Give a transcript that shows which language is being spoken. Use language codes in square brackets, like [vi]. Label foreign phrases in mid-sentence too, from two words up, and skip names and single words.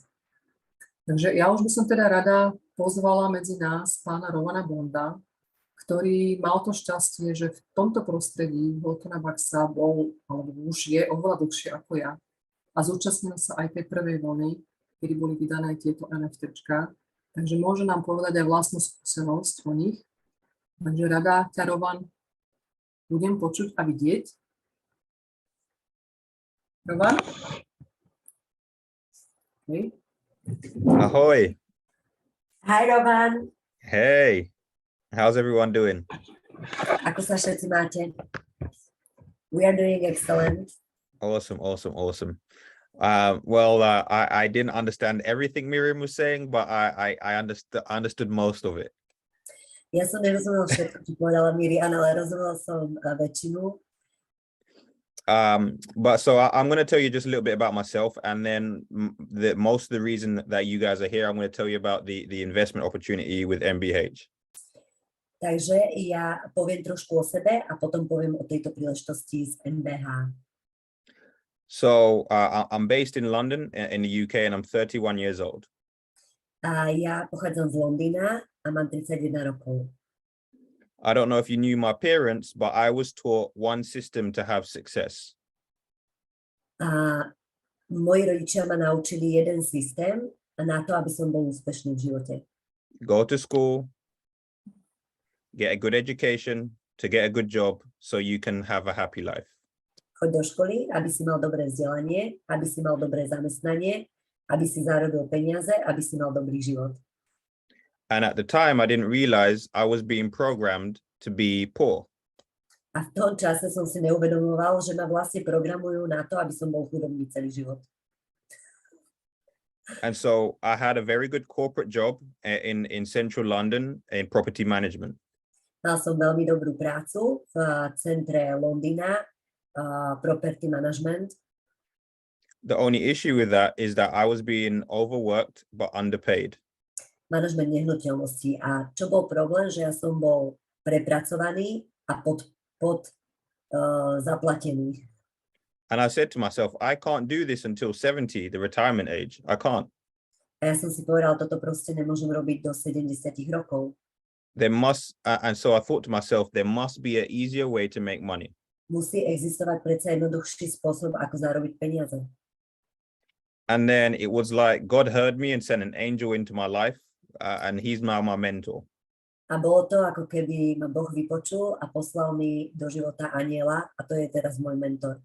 [sk] Takže ja už by som teda rada pozvala medzi nás pána Rovana Bonda, ktorý mal to šťastie, že v tomto prostredí Volkana Baxa bol, alebo už je oveľa dlhšie ako ja a zúčastnil sa aj tej prvej vlny, kedy boli vydané tieto NFTčka, takže môže nám povedať aj vlastnú skúsenosť o nich. Takže rada ťa, Rovan, budem počuť a vidieť. Rovan? Okay. Ahoy. [en] Hi, Rovan. Hey. How's everyone doing? [sk] Ako sa všetci máte? [en] We are doing excellent. Awesome. I didn't understand everything Miriam was saying, but I understood most of it. [sk] Ja som nerozumel všetko, čo povedala Miriam, ale rozumel som väčšinu. [en] But so I'm going to tell you just a little bit about myself, and then most of the reason that you guys are here, I'm going to tell you about the investment opportunity with MBH. [sk] Takže ja poviem trošku o sebe a potom poviem o tejto príležitosti z MBH. [en] So I'm based in London in the UK and I'm 31 years old. [sk] A ja pochádzam z Londýna a mám 31 rokov. [en] I don't know if you knew my parents, but I was taught one system to have success. [sk] A moji rodičia ma naučili jeden systém na to, aby som bol úspešný v živote. [en] Go to school, get a good education, to get a good job, so you can have a happy life. [sk] Choď do školy, aby si mal dobré vzdelanie, aby si mal dobré zamestnanie, aby si zarobil peniaze, aby si mal dobrý život. [en] And at the time, I didn't realize I was being programmed to be poor. [sk] A v tom čase som si neuvedomoval, že ma vlastne programujú na to, aby som bol chudobný celý život. [en] And so I had a very good corporate job in central London in property management. [sk] Mal som veľmi dobrú prácu v centre Londýna, [en] property management. The only issue with that is that I was being overworked but underpaid. [sk] Manažment nehnuteľností. A čo bol problém, že ja som bol prepracovaný a zaplatený. [en] And I said to myself, I can't do this until 70, the retirement age. I can't. [sk] A ja som si povedal, toto proste nemôžem robiť do 70 rokov. [en] And so I thought to myself, there must be an easier way to make money. [sk] Musí existovať predsa jednoduchší spôsob, ako zarobiť peniaze. [en] And then it was like God heard me and sent an angel into my life, and he's now my mentor. [sk] A bolo to, ako keby ma Boh vypočul a poslal mi do života anjela, a to je teraz môj mentor.